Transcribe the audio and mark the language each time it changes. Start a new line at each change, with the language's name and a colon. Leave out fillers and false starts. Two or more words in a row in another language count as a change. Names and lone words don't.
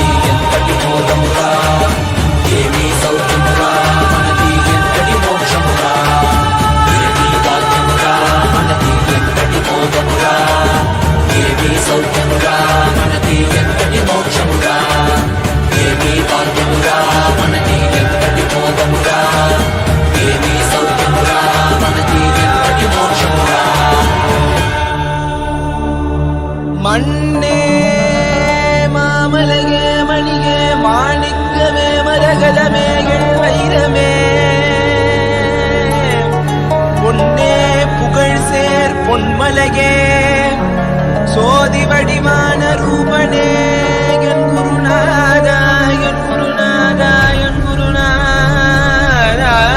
Telugu: ఎంతటి బోధమురా ఏమి సౌఖ్యమురా మనకి ఎంతటి మోక్షమురా ఏమి భాగ్యమురా మనకి ఎంతటి బోధమురా ఏమి సౌఖ్యమురా మనకి ఎంతటి మోక్షమురా ఏమి భాగ్యమురా మనకి ఎంతటి బోధమురా ఏమి సౌఖ్యమురా మనకి ఎంతటి మోక్షమురా
Tamil: மண்ணே மாமலகே மணிகே மாணிக்கமே மரகதமே வைரமே பொன்னே புகழ் சேர் பொன்மலகே சோதி வடிவான ரூபனே என் குருநாதா என் குருநாதா என் குருநாதா